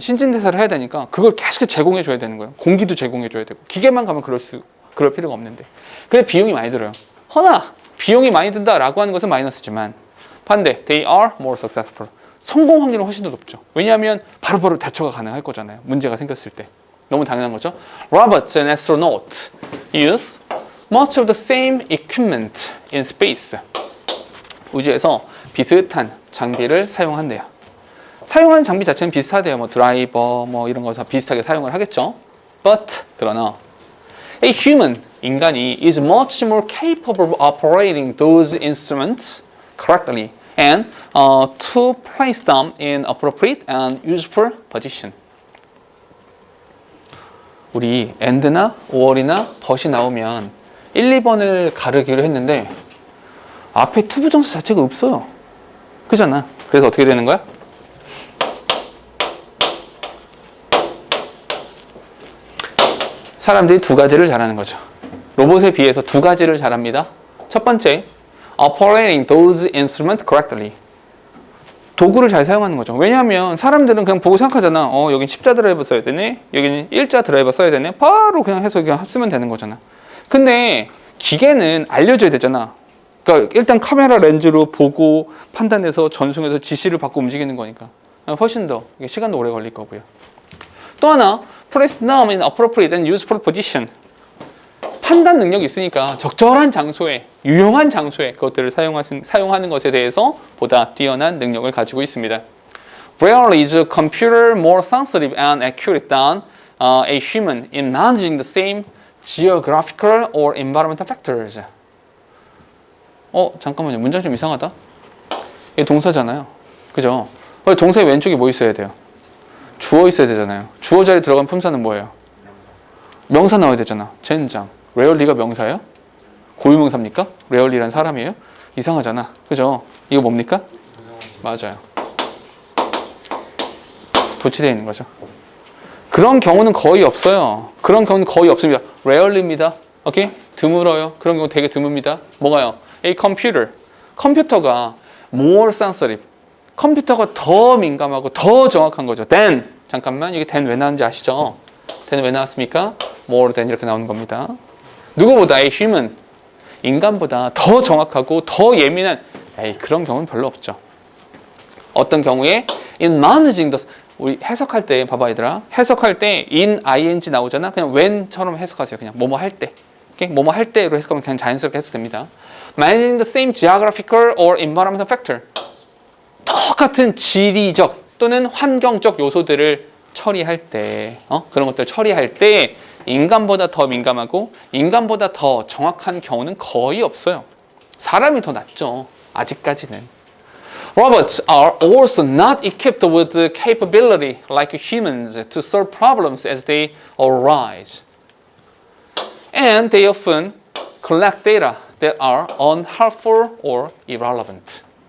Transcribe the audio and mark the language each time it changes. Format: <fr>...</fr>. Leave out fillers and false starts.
<ko>신진대사를 해야 되니까 그걸 계속 제공해 줘야 되는 거예요. 공기도 제공해 줘야 되고 기계만 가면 그럴 필요가 없는데 그래 비용이 많이 들어요. 허나 비용이 많이 든다라고 하는 것은 마이너스지만 반대</ko> <en>they are more successful</en> <ko>성공 확률은 훨씬 더 높죠. 왜냐하면 바로바로 대처가 가능할 거잖아요. 문제가 생겼을 때 너무 당연한 거죠.</ko> <en>Robots and astronauts use much of the same equipment in space.</en> <ko>우주에서 비슷한 장비를 사용한대요. 사용하는 장비 자체는 비슷하대요. 뭐 드라이버 뭐 이런 거 다 비슷하게 사용을 하겠죠.</ko> <en>But</en> <ko>그러나</ko> <en>a human</en> <ko>인간이</ko> <en>is much more capable of operating those instruments correctly and to place them in appropriate and useful position.</en> <ko>우리 and나 or이나 but이 나오면 1, 2번을 가르기로 했는데 앞에 투부정사 자체가 없어요. 그잖아. 그래서 어떻게 되는 거야? 사람들이 두 가지를 잘하는 거죠. 로봇에 비해서 두 가지를 잘합니다.</ko> <en>첫 번째, operating those instruments correctly.</en> <ko>도구를 잘 사용하는 거죠. 왜냐하면 사람들은 그냥 보고 생각하잖아. 여긴 십자 드라이버 써야 되네. 여기는 일자 드라이버 써야 되네. 바로 그냥 해서 그냥 쓰면 되는 거잖아. 근데 기계는 알려줘야 되잖아. 그러니까 일단 카메라 렌즈로 보고 판단해서 전송해서 지시를 받고 움직이는 거니까 훨씬 더 시간도 오래 걸릴 거고요. 또 하나,</ko> <en>place them in appropriate and useful position.</en> <ko>판단 능력이 있으니까 적절한 장소에, 유용한 장소에 그것들을 사용하는 것에 대해서 보다 뛰어난 능력을 가지고 있습니다.</ko> <en>Rarely is a computer more sensitive and accurate than a human in managing the same geographical or environmental factors.</en> <ko>잠깐만요. 문장 좀 이상하다. 이게 동사잖아요. 그죠? 동사의 왼쪽에 뭐 있어야 돼요? 주어 있어야 되잖아요. 주어 자리에 들어간 품사는 뭐예요? 명사 나와야 되잖아. 젠장. rarely가 명사예요? 고유명사입니까? rarely란 사람이에요? 이상하잖아. 그죠? 이거 뭡니까? 맞아요. 도치되어 있는 거죠. 그런 경우는 거의 없어요. 그런 경우는 거의 없습니다. rarely입니다. 오케이? 드물어요. 그런 경우 되게 드뭅니다. 뭐가요?</ko> <en>A computer.</en> <ko>컴퓨터가</ko> <en>more sensitive.</en> <ko>컴퓨터가 더 민감하고 더 정확한 거죠. than. 잠깐만. 이게 than 왜 나왔는지 아시죠? than 왜 나왔습니까? more than 이렇게 나오는 겁니다. 누구보다</ko> <en>a human.</en> <ko>인간보다 더 정확하고 더 예민한 그런 경우는 별로 없죠. 어떤 경우에</ko> <en>in managing the</en> <ko>우리 해석할 때 봐봐 얘들아. 해석할 때 in ing 나오잖아. 그냥 when처럼 해석하세요. 그냥 뭐뭐 할 때. 뭐뭐 할 때로 해석하면 그냥 자연스럽게 해석됩니다.</ko> <en>Managing the same geographical or environmental factor.</en> <ko>똑같은 지리적 또는 환경적 요소들을 처리할 때, 그런 것들을 처리할 때 인간보다 더 민감하고 인간보다 더 정확한 경우는 거의 없어요. 사람이 더 낫죠. 아직까지는.</ko> <en>Robots are also not equipped with the capability like humans to solve problems as they arise. And they often collect data that are unhelpful or irrelevant.</en>